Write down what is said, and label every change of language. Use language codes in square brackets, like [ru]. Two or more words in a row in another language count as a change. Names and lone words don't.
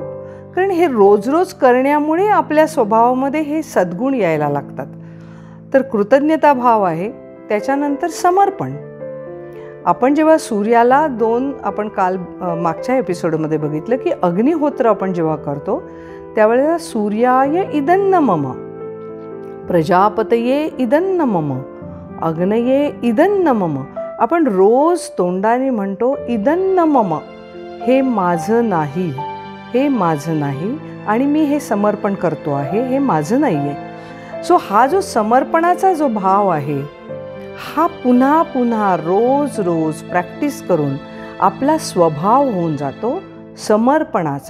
[mr] कारण हे रोज रोज करण्यामुळे आपल्या स्वभावामध्ये हे सद्गुण यायला लागतात. तर कृतज्ञता भाव आहे. त्याच्यानंतर समर्पण. आपण जेव्हा सूर्याला आपण काल मागच्या एपिसोडमध्ये बघितलं की अग्निहोत्र आपण जेव्हा करतो त्यावेळेला [sa] सूर्याय इदन्न मम, प्रजापतये इदन्न मम, अग्नये इदन्न मम. [mr] आपण रोज तोंडाने म्हणतो [sa] इदन्न मम, [mr] हे माझं नाही, हे माझं नाही, आणि मी हे समर्पण करतो आहे, हे माझं नाही आहे. सो हा जो समर्पणाचा जो भाव आहे हा पुन्हा पुन्हा रोज रोज प्रॅक्टिस करून आपला स्वभाव होऊन जातो समर्पणाचा.